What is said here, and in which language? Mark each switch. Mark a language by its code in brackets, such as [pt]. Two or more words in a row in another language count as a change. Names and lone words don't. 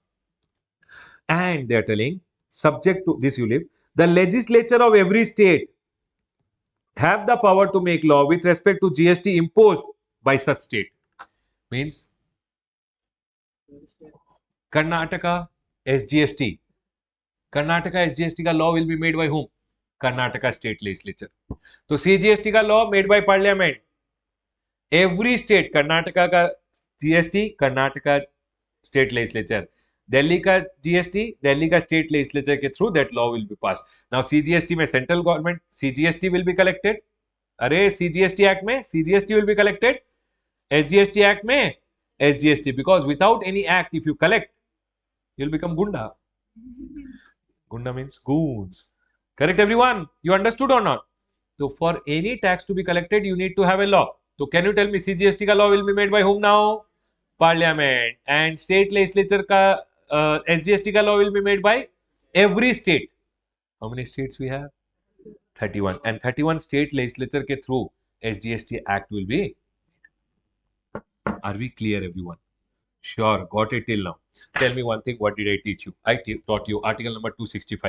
[en] And they are telling, subject to this, you live, the legislature of every state have the power to make law with respect to GST imposed by such state. Means Karnataka SGST. Karnataka SGST ka law will be made by whom? Karnataka state legislature. So CGST ka law made by parliament. Every state, Karnataka ka GST, Karnataka state legislature. Delhi ka GST, Delhi ka state legislature ke through that law will be passed. Now CGST mein central government, CGST will be collected. Arey CGST Act mein CGST will be collected. SGST Act mein SGST, because without any act, if you collect, you'll become Gunda. Gunda means goons. Correct, everyone? You understood or not? So for any tax to be collected, you need to have a law. So can you tell me CGST ka law will be made by whom now? Parliament. And state legislature ka SGST ka law will be made by every state. How many states we have? 31. And 31 state legislature ke through SGST Act will be. Are we clear, everyone? Sure, got it till now. Tell me one thing, what did I teach you? I taught you article number 265.